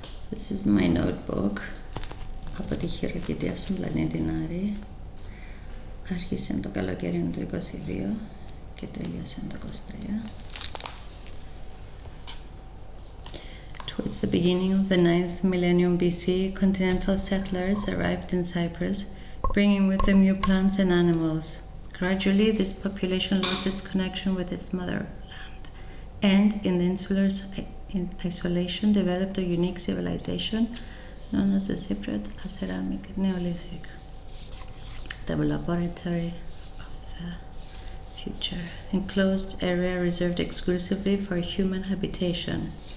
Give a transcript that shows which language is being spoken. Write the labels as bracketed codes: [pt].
[en] This is my notebook [el] από τη Khirokitia στον πλανήτη Άρη. Άρχισε το καλοκαίρι του 22 και τέλειωσε το 23. [en] Towards the beginning of the 9th millennium BC, continental settlers arrived in Cyprus, bringing with them new plants and animals. Gradually, this population lost its connection with its motherland, and in the insular isolation developed a unique civilization known as the Cypriot Aceramic Neolithic, the laboratory of the future, enclosed area reserved exclusively for human habitation.